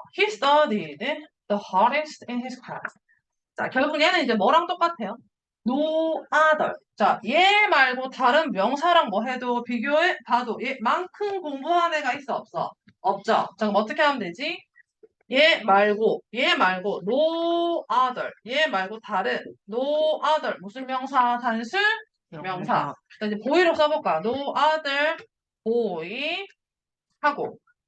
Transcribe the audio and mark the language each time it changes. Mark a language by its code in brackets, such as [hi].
[en] He studied the hardest in his class. [ko] 자, 결국 얘는 이제 뭐랑 똑같아요? [en] No other. [ko] 자, 얘 말고 다른 명사랑 뭐 해도 비교해 봐도 얘만큼 공부한 애가 있어 없어? 없죠. 자, 그럼 어떻게 하면 되지? 얘 말고 no other. 얘 말고 다른 no other. 무슨 명사? 단수 명사. 자, 이제 보이로 써볼까? [en] No other boy [ko] 하고.